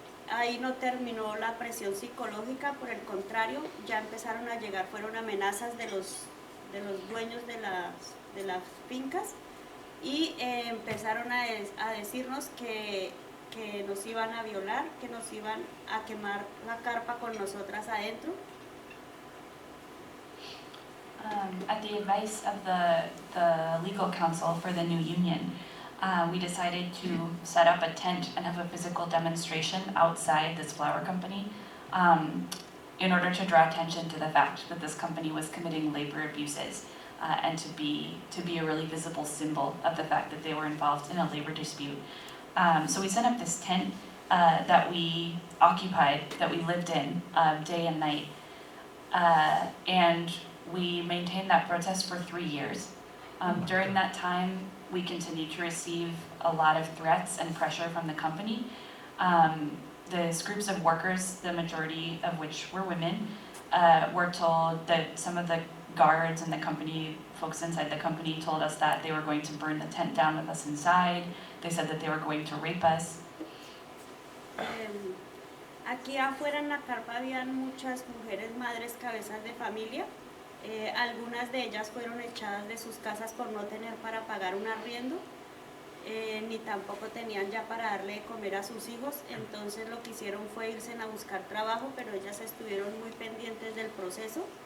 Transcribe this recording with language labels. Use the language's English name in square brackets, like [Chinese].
[Spanish] Ahí no terminó la presión psicológica, por el contrario, ya empezaron a llegar, fueron amenazas de los dueños de las fincas y empezaron a decirnos que nos iban a violar, que nos iban a quemar la carpa con nosotras adentro. [English] At the advice of the legal counsel for the new union, we decided to set up a tent and have a physical demonstration outside this flower company in order to draw attention to the fact that this company was committing labor abuses and to be a really visible symbol of the fact that they were involved in a labor dispute. So we set up this tent that we occupied, that we lived in day and night, and we maintained that protest for 3 years. During that time, we continued to receive a lot of threats and pressure from the company. These groups of workers, the majority of which were women, were told that some of the guards and the company, folks inside the company, told us that they were going to burn the tent down with us inside. They said that they were going to rape us. [Spanish] Aquí afuera en la carpa habían muchas mujeres madres cabezas de familia. Algunas de ellas fueron echadas de sus casas por no tener para pagar un arriendo, ni tampoco tenían ya para darle de comer a sus hijos. Entonces lo que hicieron fue irse a buscar trabajo, pero ellas estuvieron muy pendientes del proceso.